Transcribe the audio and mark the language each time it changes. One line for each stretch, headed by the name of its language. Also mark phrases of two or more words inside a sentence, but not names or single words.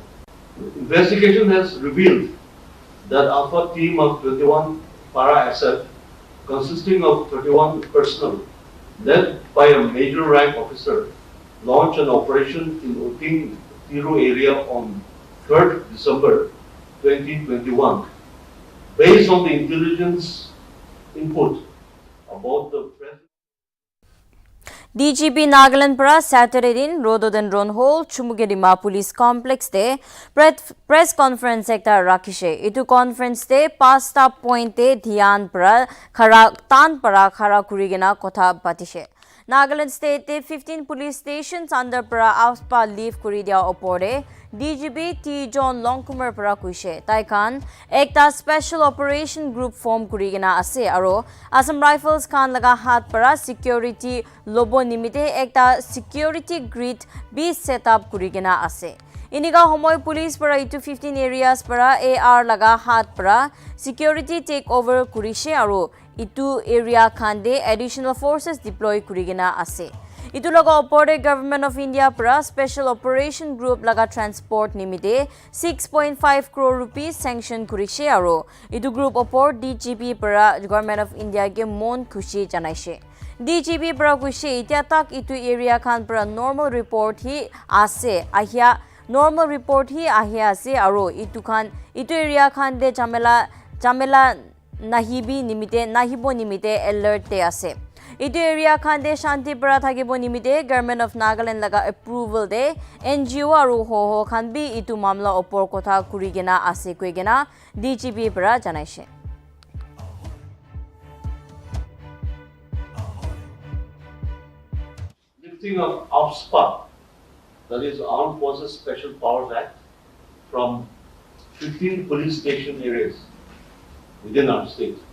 English: Investigation has revealed that Alpha team of 21 para SF consisting of 31 personnel led by a major rank officer launched an operation in Uting Tiru area on 3rd December 2021 based on the intelligence input about the presence.
Naga Pidgin: DGP Nagaland para Saturday din Rhododendron Hall Chumugedima Police Complex de
English: press conference
Naga Pidgin: ekta rakhishe. Itu conference de pasta point de dhyan para khara kurigena kotha patishe. Nagaland State de 15
English: police stations under
Naga Pidgin: para AFSPA leave kuri dia opore DGP T John Longkumar para kuishe. Taikan ekta
English: special operation group form
Naga Pidgin: kurigena ase aro Assam Rifles khan laga hat para security lobo nimite ekta
English: security grid
Naga Pidgin: be
English: set up
Naga Pidgin: kurigena ase. Iniga homoy police para itu 15 areas para AR laga hat para security
English: take over
Naga Pidgin: kurishe aro itu area khande
English: additional forces deploy
Naga Pidgin: kurigena ase. Itu laga opore Government of India para
English: special operation group
Naga Pidgin: laga transport nimite 6.5 crore
English: rupees sanction
Naga Pidgin: kurishe aro itu group opor DGP para Government of India ke mon khushi janaishe. DGP para kuishe itia tak itu area khan para
English: normal report
Naga Pidgin: hi ase ase aro itu area khan de chamela nahibo nimite alert te ase. Itu area khan de shanti para thakibo nimite Government of Nagaland laga approval de NGO aru ho khan bi itu mamla opor kotha kurigena ase koigena DGP para janaishe.
English: Lifting of AFSPA, that is Armed Forces Special Powers Act, from 15 police station areas within our state.